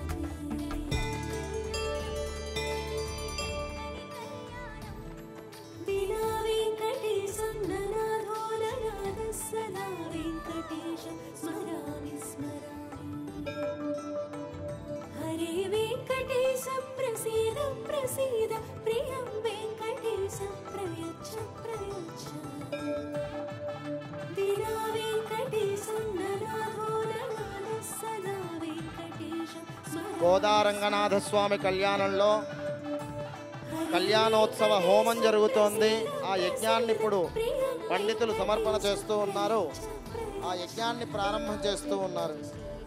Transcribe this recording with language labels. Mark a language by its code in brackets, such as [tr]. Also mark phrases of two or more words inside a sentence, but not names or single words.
[sa] विना वेङ्कटेशं ननाथो ननाथः सदा वेङ्कटेशं स्मरामि स्मरामि हरे वेङ्कटेश प्रसीद प्रसीद प्रियं वेङ्कटेश प्रयच्छ प्रयच्छ विना वेङ्कटेशं ननाथो ननाथः सदा वेङ्कटेशं स्मरामि [te] గోదారంగనాథ స్వామి కళ్యాణంలో కళ్యాణోత్సవ హోమం జరుగుతోంది. ఆ యజ్ఞాన్ని ఇప్పుడు పండితులు సమర్పణ చేస్తూ ఉన్నారు. ఆ యజ్ఞాన్ని ప్రారంభం చేస్తూ ఉన్నారు.